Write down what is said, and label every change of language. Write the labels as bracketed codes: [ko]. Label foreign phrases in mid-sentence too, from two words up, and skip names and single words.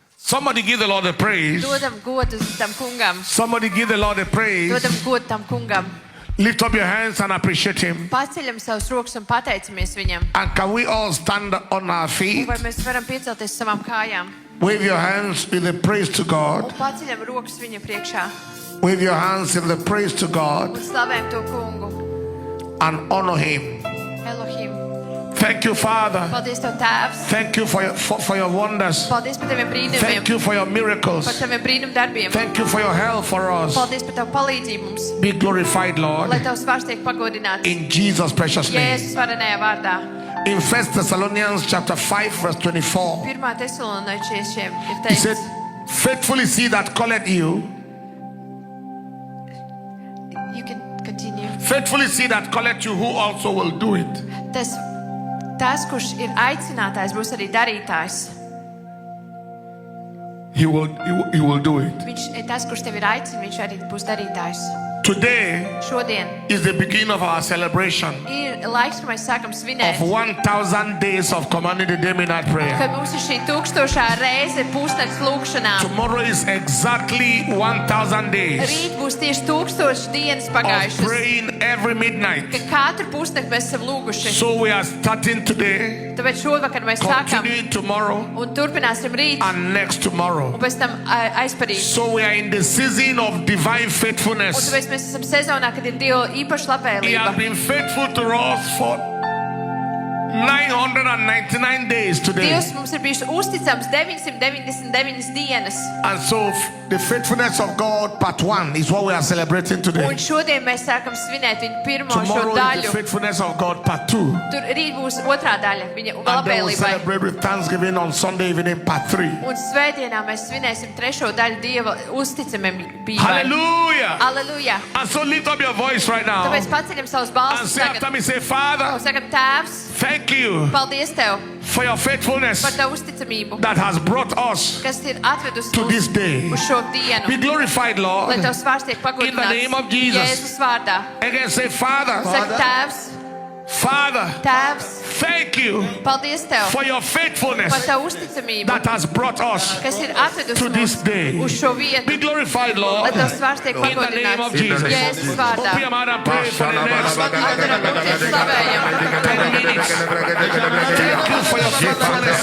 [en] Somebody give the Lord the praise. [lv] Dodam godu tam kungam. [en] Somebody give the Lord the praise. [lv] Dodam godu tam kungam. [en] Lift up your hands and appreciate Him. [lv] Paceļam savus rokas un pateicamies viņam. [en] And can we all stand on our feet? [lv] Vai mēs varam piecelties savām kājām? [en] Wave your hands with the praise to [lv] Un [en] God. [lv] paceļam rokas viņa priekšā. [en] Wave your hands in the praise to God [lv] Un slavējam to kungu. [en] and honor Him. Elohim. Thank you, Father. [lv] Paldies tev, Tēvs. [en] Thank you for your wonders. [lv] Paldies par taviem brīnumiem. [en] Thank you for your [lv] Par [en] miracles. [lv] taviem brīnumdarbiem. [en] Thank you for your help for us. [lv] Paldies par tavu palīdzību mums. [en] Be glorified, Lord, [lv] Lai tavs vārds tiek pagodināts. [en] in Jesus' precious name. [lv] Jēzus varenajā vārdā. [en] In 1 Thessalonians chapter 5 verse 24, [lv] 1. Tesaloničiešiem ir [en] he said, [lv] teikts. [en] faithfully see that calleth you. You can continue. Faithfully see that calleth you, who also will do it. [lv] Tas, kurš ir aicinātājs, būs arī darītājs. [en] He will do it. [lv] Viņš ir tas, kurš tevi ir aicināts, viņš arī būs darītājs. [en] Today [lv] Šodien [en] is the beginning of our celebration [lv] ir laiks, kad mēs sākam svinēt, [en] of 1,000 days of commanding the day midnight prayer. [lv] kad mums ir šī 1000. reize pusnakts lūkšanām. [en] Tomorrow is exactly 1,000 days [lv] Rīt būs tieši 1000 dienas [en] of [lv] pagājušas, [en] praying every midnight. [lv] kad katru pusnakti mēs esam lūguši. [en] So we are starting today, [lv] Tāpēc šovakar mēs sākam [en] continuing tomorrow, [lv] un turpināsim rīt [en] and next tomorrow. [lv] un pēc tam aizparīt. [en] So we are in the season of divine [lv] Un [en] faithfulness. [lv] tāpēc mēs esam sezonā, kad ir Dieva īpaša [en] He has [lv] labvēlība. [en] been faithful to us for 999 days today. [lv] Dievs mums ir bijis uzticams 999 dienas. [en] And so the faithfulness of God part 1 is what we are celebrating today. [lv] Un šodien mēs sākam svinēt viņu pirmo šo [en] Tomorrow is the [lv] daļu. [en] faithfulness of God part 2. [lv] Tur rīt būs otrā daļa viņa [en] And then we'll [lv] labvēlībai. [en] celebrate with Thanksgiving on Sunday evening part 3. [lv] Un svētdienā mēs svinēsim trešo daļu Dieva uzticamībai. [en] Hallelujah. [lv] Aleluja! [en] And so lift up your voice right now [lv] Tāpēc paceļam savus [en] and [lv] balsus [en] say after [lv] tagad. [en] me, say, Father, [lv] Un sakam, Tēvs, [en] thank you [lv] paldies Tev [en] for your faithfulness [lv] par Tavu uzticamību, [en] that has brought us [lv] kas ir atvedusi [en] to this day. [lv] uz šo dienu. [en] Be glorified, Lord. [lv] Lai Tavs vārds tiek [en] In the name of [lv] pagodināts [en] Jesus. [lv] Jēzus vārdā. [en] Again, say, Father, [lv] Saka, Tēvs, [en] Father, [lv] Tēvs, [en] thank you [lv] paldies Tev [en] for your faithfulness [lv] par Tavu uzticamību, [en] that has brought us [lv] kas ir [en] to [lv] atvedusi [en] this [lv] mūs [en] day. [lv] uz šo [en] Be [lv] vietu. [en] glorified, Lord. [lv] Lai Tavs vārds tiek [en] In the name of [lv] pagodināts [en] Jesus. [lv] Jēzus vārdā. [en] Open your mouth and pray for the next [lv] Atveram lūgties slavējam. [en] 10 minutes. Thank you for your faithfulness.